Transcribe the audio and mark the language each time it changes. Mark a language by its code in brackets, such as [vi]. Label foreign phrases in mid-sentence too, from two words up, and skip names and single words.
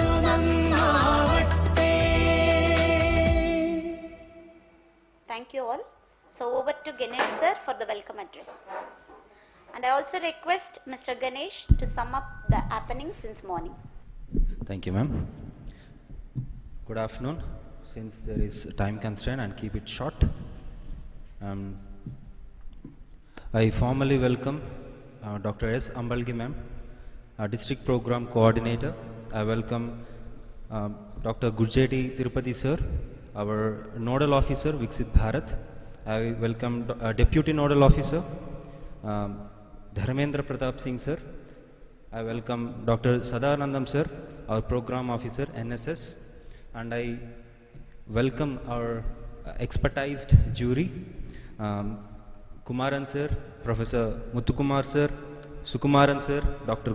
[ml] നന്നാവട്ടെ. [en] Thank you all. So over to Ganesh sir for the welcome address. And I also request Mr. Ganesh to sum up the happenings since morning. Thank you, ma'am. Good afternoon. Since there is time constraint, and keep it short. I formally welcome Dr. S. Ambalgi ma'am, our district program coordinator. I welcome Dr. Gurjeti Tirupati sir, our nodal officer Viksit Bharath. I welcome deputy nodal officer Dharmendra Pratap Singh sir. I welcome Dr. Sadanandam sir, our program officer NSS, and I welcome our expertised jury, Kumaran sir, Professor Muthukumar sir, Sukumaran sir, Dr.